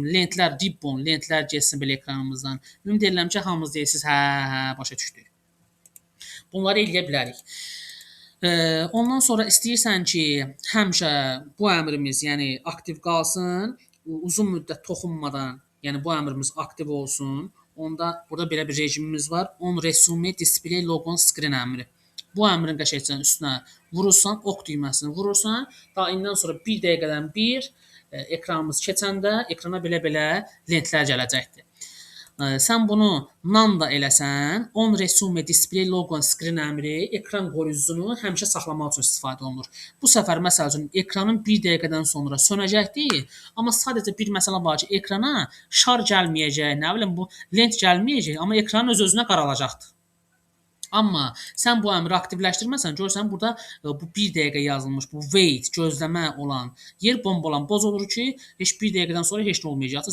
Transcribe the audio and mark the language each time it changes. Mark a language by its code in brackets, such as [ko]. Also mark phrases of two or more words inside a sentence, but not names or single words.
[az] Lentlər, ribbon, lentlər getsin belə ekranımızdan. Ümid edirəm ki, hamınız deyirsiniz, hə, başa düşdük. Bunları eləyə bilərik. Ondan sonra istəyirsən ki, həmişə bu əmrimiz, yəni aktiv qalsın, uzun müddət toxunmadan, yəni bu əmrimiz aktiv olsun. Onda burada belə bir rejimimiz var. [en] On resume display logon screen əmri. [az] Bu əmrin qəşəngcə üstünə vurursan, ox düyməsini vurursan, daha indən sonra 1 dəqiqədən bir ekranımız keçəndə ekrana belə-belə lentlər gələcəkdir. Sən bunu none da eləsən, [en] on resume display logon screen [az] əmri ekran qoruyucusunu həmişə saxlamaq üçün istifadə olunur. Bu səfər məsəl üçün ekranın 1 dəqiqədən sonra sönəcəkdir, amma sadəcə bir məsələ var ki, ekrana şar gəlməyəcək, nə bilim bu lent gəlməyəcək, amma ekranın öz-özünə qaralacaqdır. Amma sən bu əmri aktivləşdirməsən, görürsən burada bu 1 dəqiqə yazılmış, bu wait, gözləmə olan yer bombolan boz olur ki, heç 1 dəqiqədən sonra heç nə olmayacaqdır.